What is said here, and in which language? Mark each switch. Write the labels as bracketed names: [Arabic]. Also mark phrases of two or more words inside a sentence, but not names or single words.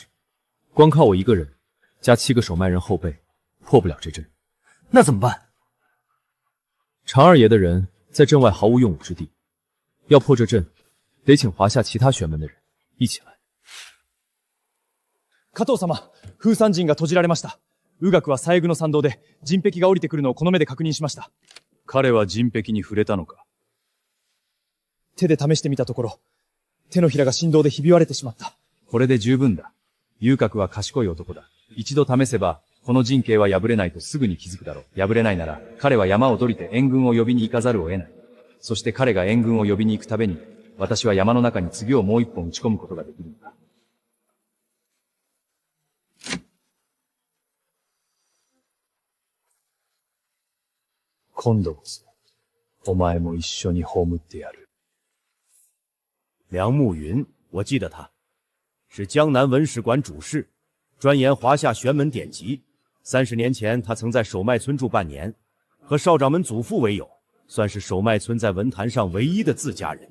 [Chinese] 光靠我一个人，加7个守脉人后背，破不了这阵。那怎么办？常二爷的人在阵外毫无用武之地，要破这阵，得请华夏其他玄门的人一起来。 [Japanese] 加藤様、封山陣が閉じられました。宇垣は最後の参道で陣壁が降りてくるのをこの目で確認しました。彼は陣壁に触れたのか？手で試してみたところ、手のひらが振動でひび割れてしまった。これで十分だ。遊郭は賢い男だ。一度試せば、この陣形は破れないとすぐに気づくだろう。破れないなら、彼は山を降りて援軍を呼びに行かざるを得ない。そして彼が援軍を呼びに行くたびに、私は山の中に次をもう一本打ち込むことができるんだ。今度こそ、お前も一緒に葬ってやる。 [Chinese] 梁慕云，我记得他，是江南文史馆主事，专研华夏玄门典籍。30年前，他曾在守脉村住半年，和少掌门祖父为友，算是守脉村在文坛上唯一的自家人。